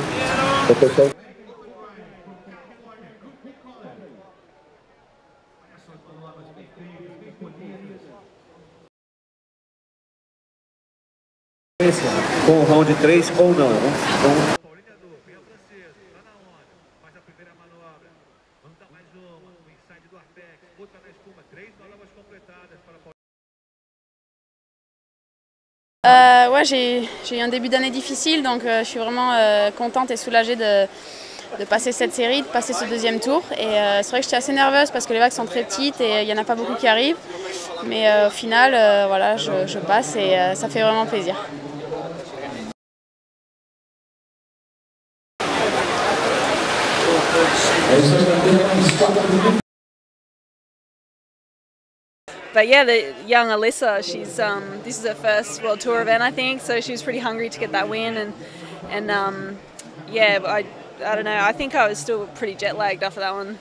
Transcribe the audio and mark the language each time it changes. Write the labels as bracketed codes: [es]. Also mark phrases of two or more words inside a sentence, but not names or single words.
[pt] O pessoal. Com o round 3 ou não. Paulinha do Pinhão Francesa, tá na onda. Faz a primeira manobra. Vamos dar mais uma. O inside do Arpex. Outra na espuma. 3 manobras completadas para Paulinha. [fr] Ouais, j'ai eu un début d'année difficile, donc je suis vraiment contente et soulagée de passer cette série, de passer ce deuxième tour. Et c'est vrai que j'étais assez nerveuse parce que les vagues sont très petites et il n'y en a pas beaucoup qui arrivent. Mais au final, voilà, je passe et ça fait vraiment plaisir. [en] But yeah, the young Alyssa, she's this is her first World Tour event, I think, so she was pretty hungry to get that win, and yeah, I don't know, I think I was still pretty jet lagged after that one.